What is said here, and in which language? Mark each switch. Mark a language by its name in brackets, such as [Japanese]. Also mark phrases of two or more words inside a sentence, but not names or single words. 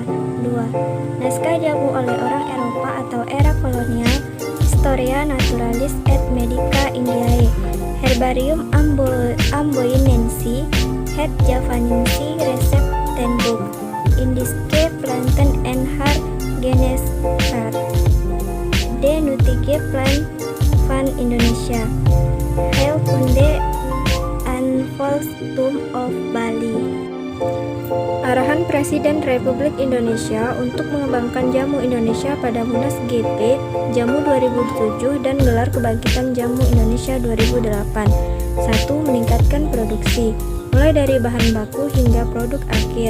[Indonesian] 2. Naskah jamu oleh orang Eropa atau era kolonial, Historia Naturalis et Medica Indiae, Herbarium Amboinensi, Het Javanensi Receptenboek, Indische Planten en haar Geneeskracht, De Nuttige Plant van Indonesia, Heilkunde en Volkstum of Bali. Arahan Presiden Republik Indonesia untuk mengembangkan jamu Indonesia pada Munas GP Jamu 2007 dan Gelar Kebangkitan Jamu Indonesia 2008. 1. Meningkatkan produksi, mulai dari bahan baku hingga produk akhir.